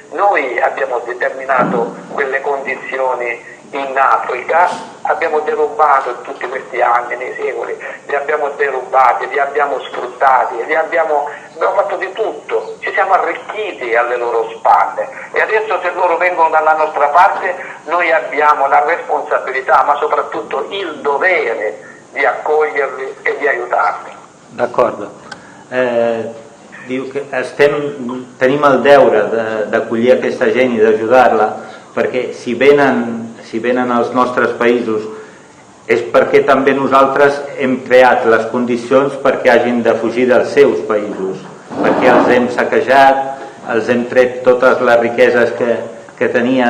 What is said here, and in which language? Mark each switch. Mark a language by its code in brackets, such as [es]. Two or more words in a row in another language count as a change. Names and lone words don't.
[it] noi abbiamo determinato quelle condizioni in Africa, abbiamo derubato in tutti questi anni, nei secoli, li abbiamo derubati, li abbiamo sfruttati, abbiamo fatto di tutto, ci siamo arricchiti alle loro spalle e adesso se loro vengono dalla nostra parte noi abbiamo la responsabilità ma soprattutto il dovere di accoglierli e di aiutarli. D'accordo. [ca] Diu que tenim el deure d'acollir aquesta gent i d'ajudar-la, perquè si venen als nostres països és perquè també nosaltres hem creat les condicions perquè hagin de fugir dels seus països, perquè els hem saquejat, els hem tret totes les riqueses que tenien.